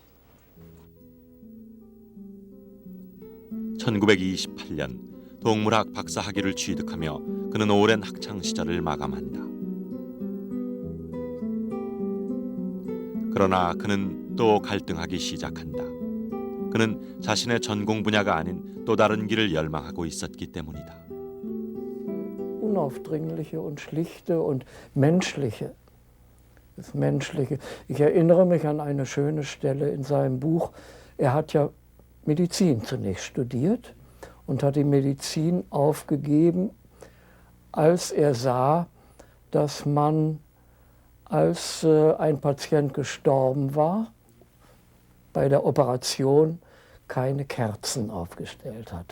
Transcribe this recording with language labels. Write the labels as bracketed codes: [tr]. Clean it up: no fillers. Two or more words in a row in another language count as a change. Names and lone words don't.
[ko] 1928년 동물학 박사 학위를 취득하며 그는 오랜 학창 시절을 마감한다. 그러나 그는 또 갈등하기 시작한다. 그는 자신의 전공 분야가 아닌 또 다른 길을 열망하고 있었기 때문이다. [de] Unaufdringliche und schlichte und menschliche. Das Menschliche. Ich erinnere mich an eine schöne Stelle in seinem Buch. Er hat ja Medizin zunächst studiert und hat die Medizin aufgegeben, als er sah, dass man, als ein Patient gestorben war, bei der Operation keine Kerzen aufgestellt hat.